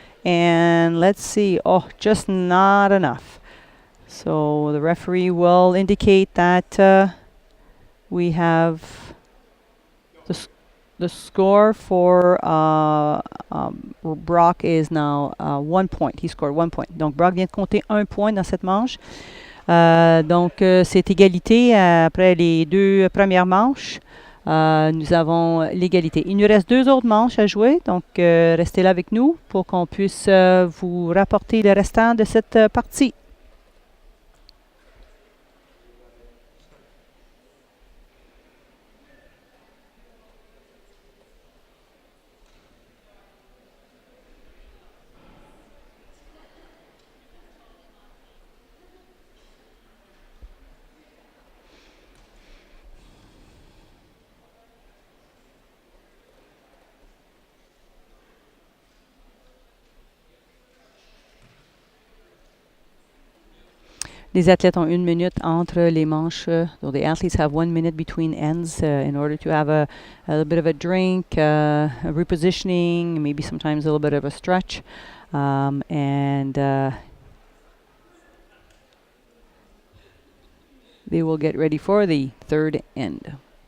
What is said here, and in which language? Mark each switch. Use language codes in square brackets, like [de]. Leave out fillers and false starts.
[en] And let's see. Oh, just not enough. So the referee will indicate that we have the score for Brock is now 1 point. He scored 1 point. [fr] Donc Brock vient de compter 1 point dans cette manche. Donc c'est égalité après les 2 premières manches. Nous avons l'égalité. Il nous reste 2 autres manches à jouer, donc restez là avec nous pour qu'on puisse vous rapporter le restant de cette partie. Les athlètes ont 1 minute entre les manches. [en] So the athletes have 1 minute between ends in order to have a little bit of a drink, a repositioning, maybe sometimes a little bit of a stretch. And they will get ready for the third end.